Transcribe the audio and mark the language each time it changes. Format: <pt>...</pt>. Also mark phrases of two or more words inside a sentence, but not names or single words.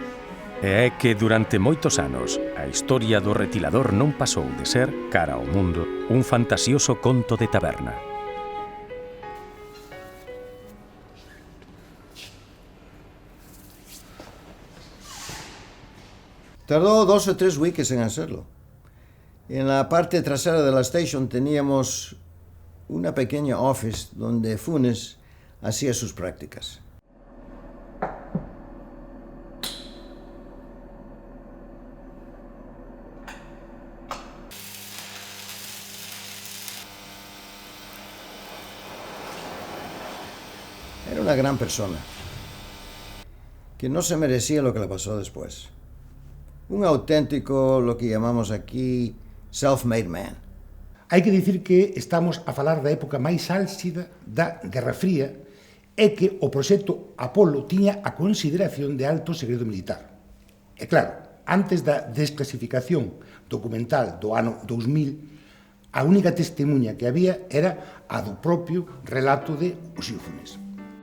<gl>E é que durante moitos anos a historia do retilador non pasou de ser, cara ao mundo, un fantasioso conto de taberna.</gl> <es>Tardó 2 o 3 weeks en hacerlo. En la parte trasera de la station teníamos una pequeña office donde Funes hacía sus prácticas. Era una gran persona, que no se merecía lo que le pasó después. Un auténtico, lo que llamamos aquí,</es> <en>self-made man.</en> <gl>Hai que dicir que estamos a falar da época máis álxida da Guerra Fría e que o proxecto Apolo tiña a consideración de alto segredo militar. E claro, antes da desclasificación documental do ano 2000, a única testemunha que había era a do propio relato de Uxío Funes.</gl>